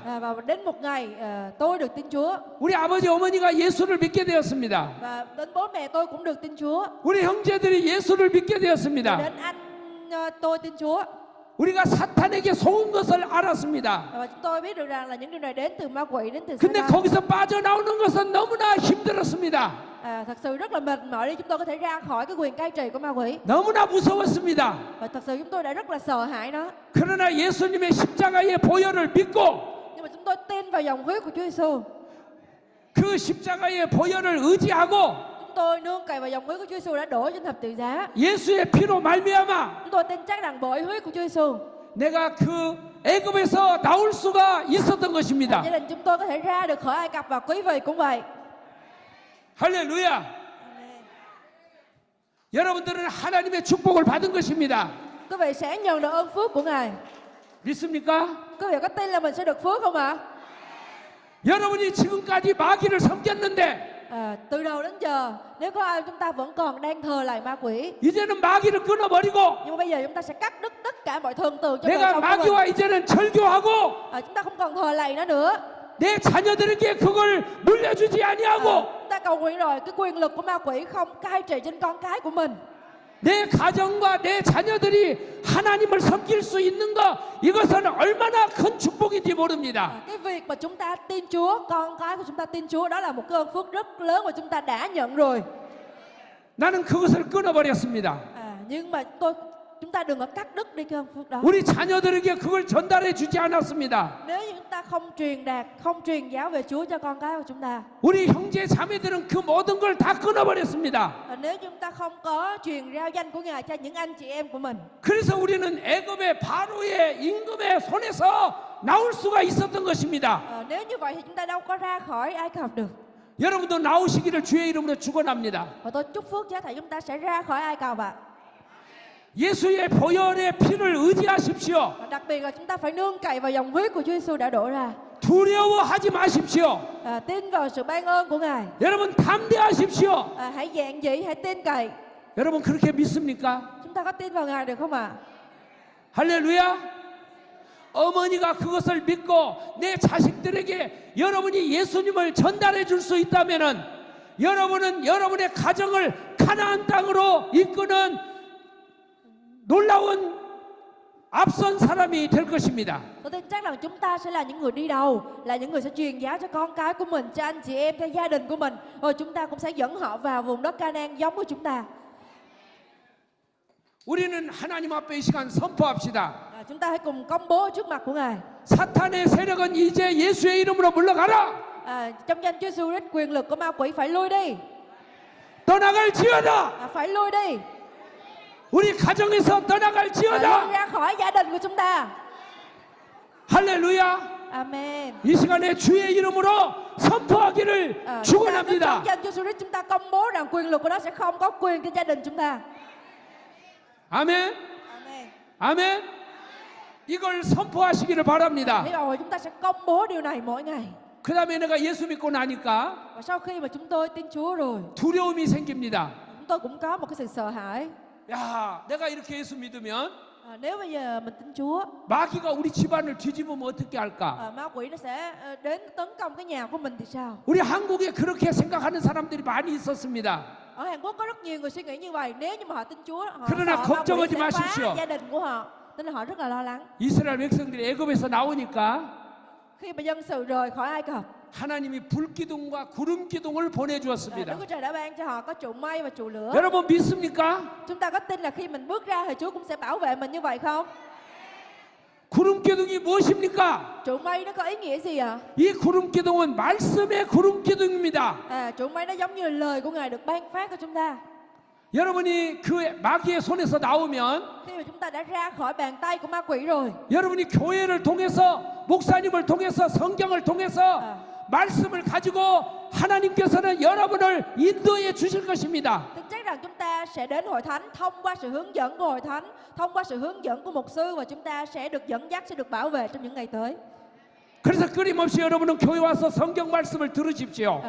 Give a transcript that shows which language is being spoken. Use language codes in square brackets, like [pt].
[vi] Và đến một ngày tôi được tin Chúa. [ko] 우리 아버지 어머니가 예수를 믿게 되었습니다. [vi] Và đến bố mẹ tôi cũng được tin Chúa. [ko] 우리 형제들이 예수를 믿게 되었습니다. [vi] Đến anh tôi tin Chúa. [ko] 우리가 사탄에게 속은 것을 알았습니다. [vi] Và chúng tôi biết được rằng là những điều này đến từ ma quỷ, đến từ [ko] 근데 [vi] Satan. [ko] 거기서 빠져나오는 것은 너무나 힘들었습니다. [vi] Thật sự rất là mệt mỏi để chúng tôi có thể ra khỏi cái quyền cai trị của ma quỷ. [ko] 너무나 무서웠습니다. [vi] Và thật sự chúng tôi đã rất là sợ hãi nó. [ko] 그러나 예수님의 십자가의 보혈을 믿고 [vi] Nhưng mà chúng tôi tin vào dòng huyết của Chúa Giêsu. [ko] 그 십자가의 보혈을 의지하고 [vi] Chúng tôi nương cậy vào dòng huyết của Chúa Giêsu đã đổ trên thập tự giá. [ko] 예수의 피로 말미암아 [vi] Chúng tôi tin chắc rằng bởi huyết của Chúa Giêsu, [ko] 내가 그 애굽에서 나올 수가 있었던 것입니다. [vi] gia đình chúng tôi có thể ra được khỏi Ai Cập và quý vị cũng vậy. [ko] 할렐루야. 여러분들은 하나님의 축복을 받은 것입니다. [vi] Quý vị sẽ nhận được ơn phước của Ngài. [ko] 믿습니까? [vi] Quý vị có tin là mình sẽ được phước không ạ? [ko] 여러분이 지금까지 마귀를 섬겼는데 [vi] Từ đầu đến giờ, nếu có ai chúng ta vẫn còn đang thờ lại ma quỷ, [ko] 이제는 마귀를 끊어버리고 [vi] nhưng mà bây giờ chúng ta sẽ cắt đứt tất cả mọi thần tượng trong đời [ko] 내가 [vi] sống của mình. [ko] 마귀와 이제는 절교하고 [vi] Chúng ta không còn thờ lạy nó nữa. [ko] 내 자녀들에게 그걸 물려주지 아니하고 [vi] Chúng ta cầu nguyện rồi, cái quyền lực của ma quỷ không cai trị trên con cái của mình. [ko] 내 가정과 내 자녀들이 하나님을 섬길 수 있는 것 이것은 얼마나 큰 축복인지 모릅니다. [vi] Cái việc mà chúng ta tin Chúa, con cái của chúng ta tin Chúa, đó là một cái ơn phước rất lớn mà chúng ta đã nhận rồi. [ko] 나는 그것을 끊어버렸습니다. [vi] Nhưng mà chúng ta đừng có cắt đứt đi cái ơn phước đó. [ko] 우리 자녀들에게 그걸 전달해 주지 않았습니다. [vi] Nếu như chúng ta không truyền đạt, không truyền giáo về Chúa cho con cái của chúng ta, [ko] 우리 형제 자매들은 그 모든 걸 다 끊어버렸습니다. [vi] nếu như chúng ta không có truyền rao danh của Ngài cho những anh chị em của mình, [ko] 그래서 우리는 애굽의 바로의 임금의 손에서 나올 수가 있었던 것입니다. [vi] nếu như vậy thì chúng ta đâu có ra khỏi Ai Cập được. [ko] 여러분도 나오시기를 주의 이름으로 축원합니다. [vi] Và tôi chúc phước cho thầy chúng ta sẽ ra khỏi Ai Cập ạ. [ko] 예수의 보혈의 피를 의지하십시오. [vi] Và đặc biệt là chúng ta phải nương cậy vào dòng huyết của Chúa Giêsu đã đổ ra. [ko] 두려워하지 마십시오. [vi] Tin vào sự ban ơn của Ngài. [ko] 여러분 담대하십시오. [vi] Hãy dạn dĩ, hãy tin cậy. [ko] 여러분 그렇게 믿습니까? [vi] Chúng ta có tin vào Ngài được không ạ? [ko] 할렐루야. 어머니가 그것을 믿고 내 자식들에게 여러분이 예수님을 전달해 줄 수 있다면은 여러분은 여러분의 가정을 가나안 땅으로 이끄는 놀라운 앞선 사람이 될 것입니다. [vi] Tôi tin chắc rằng chúng ta sẽ là những người đi đầu, là những người sẽ truyền giáo cho con cái của mình, cho anh chị em, cho gia đình của mình. Rồi chúng ta cũng sẽ dẫn họ vào vùng đất Canaan giống với chúng ta. [ko] 우리는 하나님 앞에 이 시간 선포합시다. [vi] Chúng ta hãy cùng công bố trước mặt của Ngài. [ko] 사탄의 세력은 이제 예수의 이름으로 물러가라. [vi] Trong danh Chúa Giêsu Christ, quyền lực của ma quỷ phải lui đi. [ko] 떠나갈지어다. [vi] Phải lui đi. [ko] 우리 가정에서 [vi] Lui [ko] 떠나갈지어다. [vi] ra khỏi gia đình của chúng ta. [ko] 할렐루야. [vi] Amen. [ko] 이 시간에 주의 이름으로 선포하기를 [vi] Chúng ta [ko] 축원합니다. [vi] trong danh Chúa Giêsu Christ, chúng ta công bố rằng quyền lực của nó sẽ không có quyền trên gia đình chúng ta. [ko] 아멘. [vi] Amen. [ko] 아멘. 이걸 선포하시기를 바랍니다. [vi] Hy vọng là chúng ta sẽ công bố điều này mỗi ngày. [ko] 그 다음에 내가 예수 믿고 나니까 [vi] Và sau khi mà chúng tôi tin Chúa rồi, [ko] 두려움이 생깁니다. [vi] chúng tôi cũng có một cái sự sợ hãi. [ko] 야, 내가 이렇게 예수 믿으면 [vi] Nếu bây giờ mình tin Chúa, [ko] 마귀가 우리 집안을 뒤집으면 어떻게 할까? [vi] ma quỷ nó sẽ đến tấn công cái nhà của mình thì sao? [ko] 우리 한국에 그렇게 생각하는 사람들이 많이 있었습니다. [vi] Ở Hàn Quốc có rất nhiều người suy nghĩ như vậy. Nếu như mà họ tin Chúa, họ [ko] 그러나 [vi] sợ ma quỷ [ko] 걱정하지 [vi] sẽ phá [ko] 마십시오. [vi] gia đình của họ, nên là họ rất là lo lắng. [ko] 이스라엘 백성들이 애굽에서 나오니까 [vi] Khi mà dân sự rời khỏi Ai Cập, [ko] 하나님이 불기둥과 구름기둥을 [vi] Đức [ko] 보내주었습니다. [vi] Chúa Trời đã ban cho họ có trụ mây và trụ lửa. [ko] 여러분 믿습니까? [vi] Chúng ta có tin là khi mình bước ra thì Chúa cũng sẽ bảo vệ mình như vậy không? [ko] 구름기둥이 무엇입니까? [vi] Trụ mây nó có ý nghĩa gì ạ? [ko] 이 구름기둥은 말씀의 구름기둥입니다. [vi] Trụ mây nó giống như là lời của Ngài được ban phát cho chúng ta. [ko] 여러분이 그 마귀의 손에서 나오면 [vi] Khi mà chúng ta đã ra khỏi bàn tay của ma quỷ rồi, [ko] 여러분이 교회를 통해서 목사님을 통해서 성경을 통해서 말씀을 가지고 하나님께서는 여러분을 인도해 주실 것입니다. [vi] tin chắc rằng chúng ta sẽ đến hội thánh thông qua sự hướng dẫn của hội thánh, thông qua sự hướng dẫn của mục sư, và chúng ta sẽ được dẫn dắt, sẽ được bảo vệ trong những ngày tới. [ko] 그래서 끊임없이 여러분은 교회 와서 성경 말씀을 들으십시오.